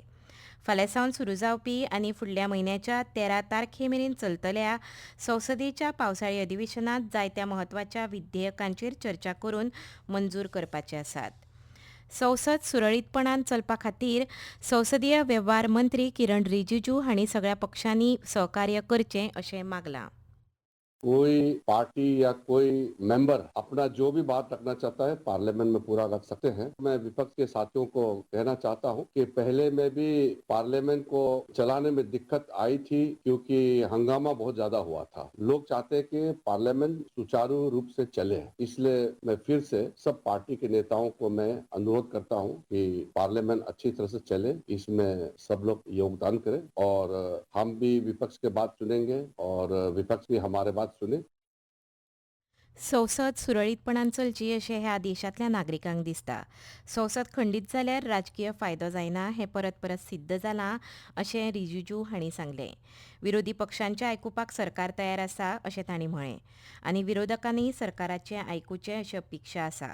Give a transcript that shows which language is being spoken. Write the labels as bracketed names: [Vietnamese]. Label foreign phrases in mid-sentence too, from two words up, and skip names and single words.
[Konkani] फाल्यां सावन सुरू जावपी आनी फुडल्या म्हयन्याच्या 13 तारखेमेरेन चलतल्या संसदेच्या पावसाळी अधिवेशनांत जायत्या म्हत्वाच्या विधेयकांचेर चर्चा करून मंजूर करपाचे आसात. संसद सुरळीतपणान चलपा खातीर संसदीय वेव्हार मंत्री किरण रिजिजू हांणी सगळ्या पक्षांनी सहकार्य करचें अशें मागलां. [Hindi] कोई पार्टी या कोई मेंबर अपना जो भी बात रखना चाहता है पार्लियामेंट में पूरा रख सकते हैं। मैं विपक्ष के साथियों को कहना चाहता हूं कि पहले में भी पार्लियामेंट को चलाने में दिक्कत आई थी क्योंकि हंगामा बहुत ज्यादा हुआ था। लोग चाहते हैं कि पार्लियामेंट सुचारू रूप से चले, इसलिए मैं फिर से सब पार्टी के नेताओं को मैं अनुरोध करता हूं कि पार्लियामेंट अच्छी तरह से चले, इसमें सब लोग योगदान करें और हम भी विपक्ष के बात सुनेंगे और विपक्ष भी हमारे बात सुने। [Konkani] संसद सुरळीतपणान चलची अशें ह्या देशांतल्या नागरिकांक दिसता. संसद खंडीत जाल्यार राजकीय फायदो जायना हें परत परत सिद्ध जालां अशें रिजिजू हांणी सांगलें. विरोधी पक्षांचें आयकुपाक सरकार तयार आसा अशें तांणी म्हळें आनी विरोधकांनी सरकाराचें आयकुचें अशी अपेक्षा आसा.